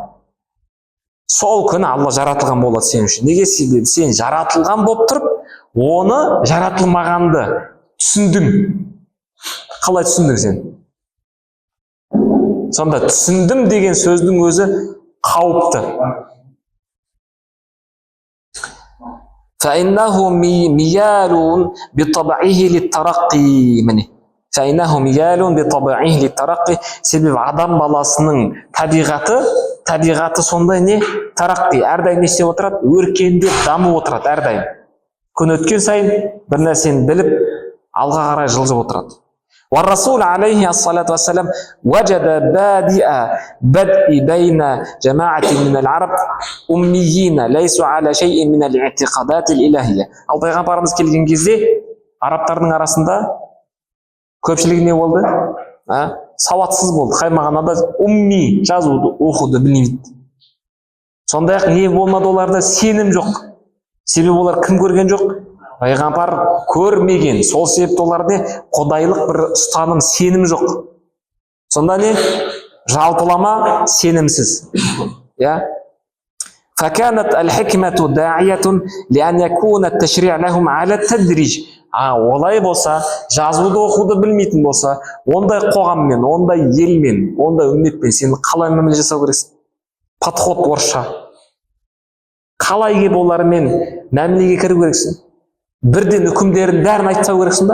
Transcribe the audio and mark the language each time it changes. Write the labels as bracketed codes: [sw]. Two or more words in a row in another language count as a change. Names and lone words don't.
[kk] Сол күні Алла жаратылған болады сен үшін. Неге? Себебі сен жаратылған болып тұрып, оны жаратылмағанды түсіндің. Қалай түсіндің сен? Сонда түсіндім деген сөздің өзі қауіпті. [ar] فإنه ميال بطبعه للترقي منه. فإنه ميال بطبعه للترقي. [kk] Себебі адам баласының табиғаты сондай не? Тараққи. Әрдайым не істеп отырады? Өркендеп, дамып отырады әрдайым. Күн өткен сайын бір нәрсені біліп, алға қарай жылжып отырады. [ar] والرسول عليه الصلاة والسلام وجد بدء بين جماعة من العرب أميين ليسوا على شيء من الاعتقادات الإلهية. [kk] Ал пайғамбарымыз келген кезде арабтардың арасында көпшілігі не болды? Сауатсыз болды. Қаймағанада умми, жазуды, оқуды білмейді. Сондай-ақ не болмады оларда? Сенім жоқ. Себебі олар кім көрген жоқ? Пайғамбар көрмеген. Сол себепті оларда құдайлық бір ұстаным, сенім жоқ. Сонда не? Жалпылама, сенімсіз. [ar] فكانت الحكمة داعية لأن يكون التشريع لهم على التدريج. [kk] Олай болса, жазуды оқуды білмейтін болса, ондай қоғаммен, ондай елмен, ондай үмметпен сен қалай мәміле жасау керексің? Подход орысша. Қалай кеп олармен мәмілеге кіру керексің? Бірден үкімдерін бәрін айтпау керексің ба?